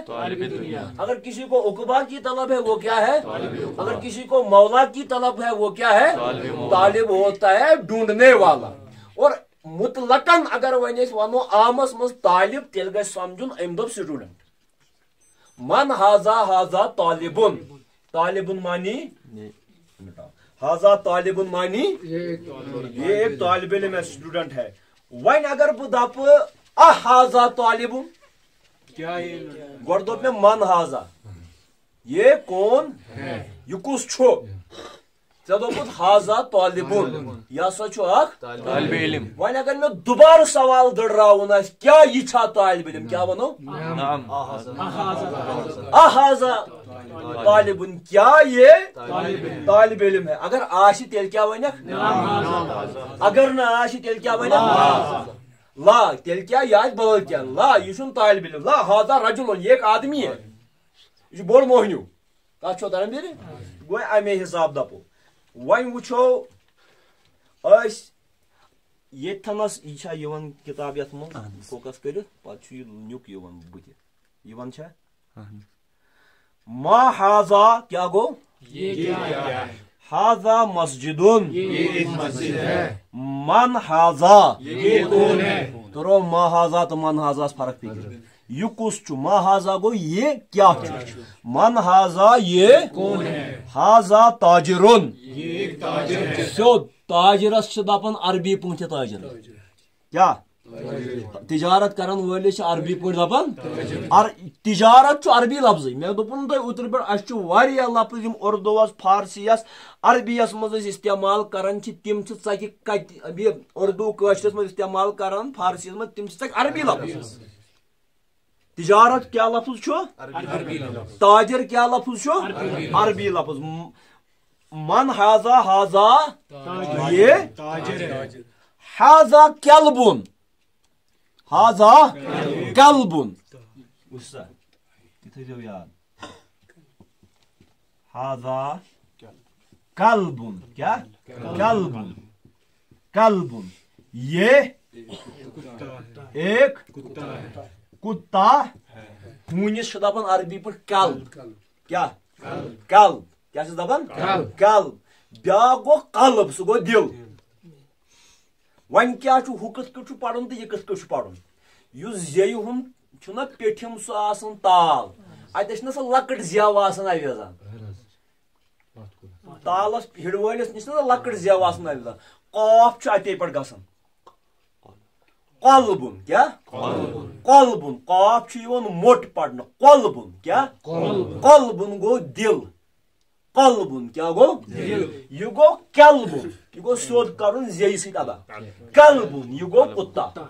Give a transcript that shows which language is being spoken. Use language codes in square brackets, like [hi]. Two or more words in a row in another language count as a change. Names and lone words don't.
[ur] طالب دنیا. اگر کسی کو عقبہ کی طلب ہے وہ کیا ہے اگر کسی کو مولا کی طلب ہے وہ کیا ہے طالب ہوتا ہے ڈھونڈنے والا اور مطلقاً [ks] اگر ونو عامس مز طالب تیل گژھِ سمجھن ام دپ سٹوڈنٹ [ar] من ہاذا طالبن [ks] مانی [ar] ہاذا طالبن [ks] مانی [ur] یہ ایک طالب علم ہے [ks] اسٹوڈنٹ ہے ون اگر بہ دپ [ar] ہاذا طالبن [ks] گۄڈٕ دوٚپ مےٚ [ar] من ہاذا [ur] یہ کون [ks] یہ کس چھو ژےٚ دوٚپُتھ [ar] ہاذا طالبن [ks] یہ ہسا چھُ اکھ طالب علم. ون اگر مےٚ دوبارٕ سوال دٔڑراوُن آسہِ کیٛاہ یہِ چھا طالب علم کیٛاہ ونو نعم. [ar] ہاذا طالبن [ur] کیا یہ طالب علم ہے [ks] اگر آسہِ تیٚلہِ کیٛاہ ونکھ اگر نہ آسہِ تیٚلہِ کیٛاہ ونکھ لا تیٚلہِ کیٛاہ یہِ آسہِ بدل کینٛہہ لا یہ چھُنہٕ طالب علم [ar] لا ہاذا رجل [ur] یہ ایک آدمی ہے [ks] یہ چھُ بوٚڑ موہنیوٗ کتھ چھو تران بیٚیہِ گوٚو امے حساب دپو وۄنۍ وٕچھو أسۍ ییٚتھنس یہِ چھا یِوان کِتاب یتھ منٛز فوکس کٔرِتھ پتہٕ چھُ یہِ نیُک یِوان بٕتھِ یِوان چھا [ar] ما ہاذا [ks] کیا گو [ar] ہاذا مسجدن من ہاذا [ks] کرو [ar] ما ہاذا [ks] تو [ar] من ہاذا [ks] فرق فکر یہ کس چھُ [ar] ما ہاذا [ks] گو یہ کیا چھُ من ہاذا یہ [ar] ہاذا تاجرن [ks] سیود تاجرس چھِ دپان عربی پٲٹھۍ تاجر کیا تجارت کرن وٲلِس چھِ عربی پٲٹھۍ دپان تجارت چھُ عربی لفظٕے مےٚ دوٚپُن تۄہہِ اوترٕ پٮ۪ٹھ اَسہِ چھُ واریاہ لفظ یِم اردوٗوس فارسیَس عربیَس منٛز أسۍ استعمال کران چھِ تِم چھِ ژکہِ کتہِ یہِ اردوٗ کٲشرِس منٛز استعمال کران فارسیَس منٛز تِم چھِ ژکہِ عربی لفظ تجارت کیا لفظ چھُ تاجر کیا لفظ چھُ عربی لفظ [ar] من ہاذا [ks] یہ [ar] ہاذا کلبن ہاذا کلبن [ks] یاد [ar] ہاذا کلبن [ks] کیا کلبن یہ [ur] ایک کتا [ks] ہونس دپان عربی پہ کلب کیا کلب کیا دپان کلب بیاکھ گو قلب سہ گو دل ون کیا ہُہ کِتھ کٔٹھۍ چھُ پرُن تہٕ یہِ کِتھ کٔٹھۍ چھُ پرُن یُس زیٚیہِ ہُنٛد چھُنہ پیٚٹھِم سُہ آسان تال اتٮ۪تھ چھنہ سۄ لۄکٕٹ زٮ۪و آسان اَویزان تالس ہِڑ وٲلِس نِش چھنہ سۄ لۄکٕٹ زٮ۪و آسان اَویزان قاف چھُ اتے پٮ۪ٹھ گژھان قلبن کیا قلبن قاف چھُ یِوان موٚٹ پرنہٕ قلبن کیا قلبن گوٚو دل قلبن کیا گو یہ گو کلبن یہ گو سیود کرن زی سۭتۍ ادا کلبن یہ گو کتا